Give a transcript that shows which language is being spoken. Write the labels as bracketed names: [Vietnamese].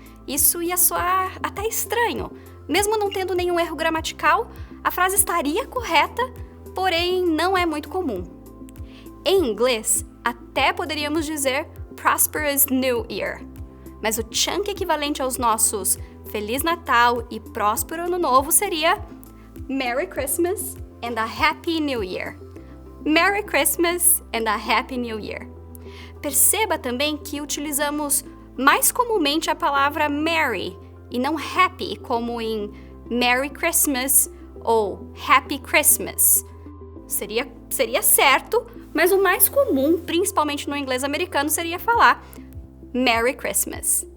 [Portuguese] Isso ia soar até estranho. Mesmo não tendo nenhum erro gramatical, a frase estaria correta, porém não é muito comum. Em inglês, até poderíamos dizer [English] Prosperous New Year, [Portuguese] mas o chunk equivalente aos nossos Feliz Natal e Próspero Ano Novo seria [English] Merry Christmas and a Happy New Year. Merry Christmas and a Happy New Year. [Portuguese] Perceba também que utilizamos mais comumente a palavra Merry e não Happy, como em Merry Christmas ou Happy Christmas. Seria certo, mas o mais comum, principalmente no inglês americano, seria falar Merry Christmas.